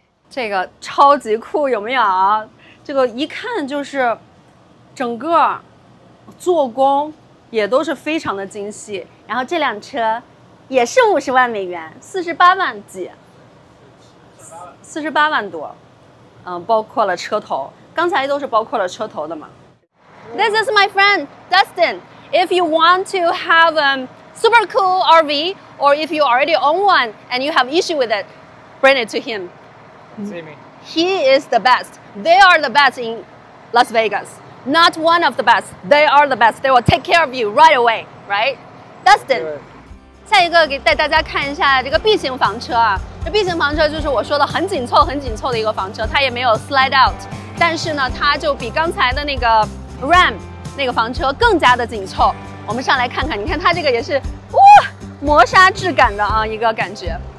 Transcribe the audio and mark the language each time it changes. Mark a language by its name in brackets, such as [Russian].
[Chinese] 这个超级酷，有没有？这个一看就是整个做工也都是非常的精细。然后这辆车也是50万美元，48万几，48万多，包括了车头，刚才都是包括了车头的嘛。 [English] This is my friend Dustin. If you want to have a super cool RV, or if you already own one and you have issue with it, bring it to him. See me. He is the best. They are the best in Las Vegas. Not one of the best. They are the best. They will take care of you right away, right? Dustin. [Chinese] 下一个带大家看一下这个 B 型房车啊。这 B 型房车就是我说的很紧凑、很紧凑的一个房车，它也没有 slide out， 但是呢，它就比刚才的那个 Ram 那个房车更加的紧凑。我们上来看看，你看它这个也是哇，磨砂质感的啊，一个感觉。